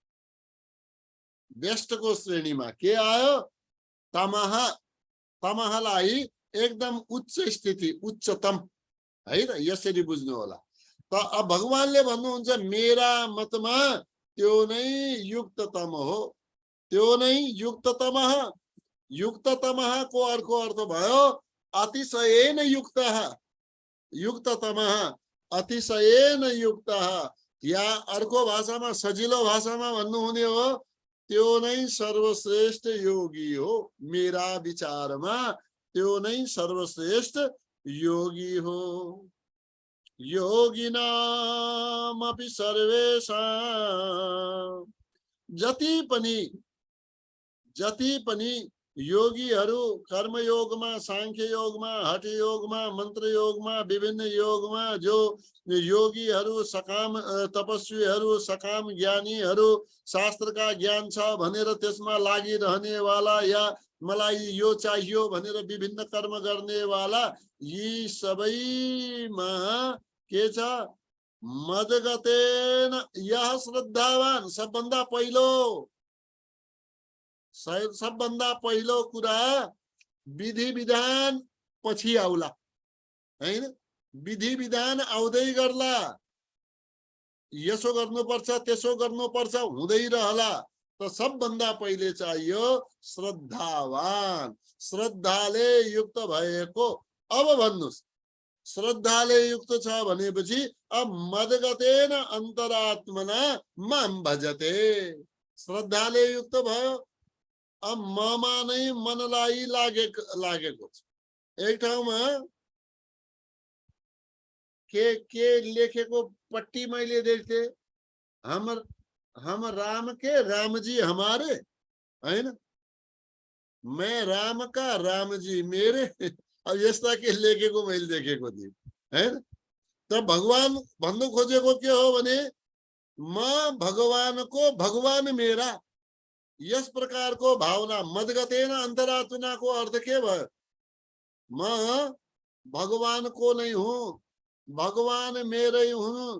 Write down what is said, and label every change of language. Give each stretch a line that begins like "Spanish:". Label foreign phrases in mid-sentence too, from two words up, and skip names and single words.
Nepali: बेस्टको श्रेणीमा के आयो, तमह, तमहलाई एकदम उच्च स्थिति, उच्चतम है त, यसरी बुझ्नु होला। त अब भगवानले भन्नुहुन्छ मेरा मतमा त्यो नै युक्ततम हो, त्यो नै युक्ततमः, युक्ततमः को अर्थ भयो
Sanskrit: अतिशयेन युक्तः,
Nepali: युक्ततमः
Sanskrit: अतिशयेन युक्तः,
Nepali: या अर्को भाषामा, सजिलो भाषामा भन्नुहुने हो, त्यो नै सर्वश्रेष्ठ योगी हो, मेरा विचारमा त्यो नै सर्वश्रेष्ठ योगी हो।
Sanskrit: योगिनामपि सर्वेषां,
Nepali: जति पनि योगीहरू कर्मयोगमा, सांख्य योगमा, हठ योगमा, मन्त्र योगमा, विभिन्न योगमा जो योगीहरू, सकाम तपस्वीहरू, सकाम ज्ञानीहरू, शास्त्रका ज्ञान छ भनेर त्यसमा लागिरहने वाला, या मलाई यो चाहियो भनेर विभिन्न कर्म गर्ने वाला, यी सबैमा के छ,
Sanskrit: मदगतेन यह श्रद्धावान,
Nepali: सबभन्दा पहिलो कुरा विधि विधान पछि आउला हैन, विधि विधान आउँदै गर्ला, यसो गर्नुपर्छ त्यसो गर्नुपर्छ हुँदै रहला, त सबभन्दा पहिले चाहियो श्रद्धावान, श्रद्धाले युक्त भएको। अब भन्नुस्, श्रद्धाले युक्त छ भनेपछि अब
Sanskrit: मदगतेन अन्तरात्मना माम भजते,
Nepali: श्रद्धाले युक्त भयो, अब ममा नै मनलाई लागेको छ। एक ठाउँमा के लेखेको पट्टी मैले देख्थे,
Hindi: हम राम के राम जी हमारे हैन, मैं राम का राम जी मेरे,
Nepali: अब यस्ता के लेखेको मैले देखेको थिएँ हैन। त भगवान भन्नु खोजेको के हो भने म भगवानको भगवान मेरा, यस प्रकारको भावना,
Sanskrit: मदगतेन अन्तरात्मनाको
Nepali: अर्थ के भयो, म भगवानको नै हुँ, भगवान मेरै हुँ।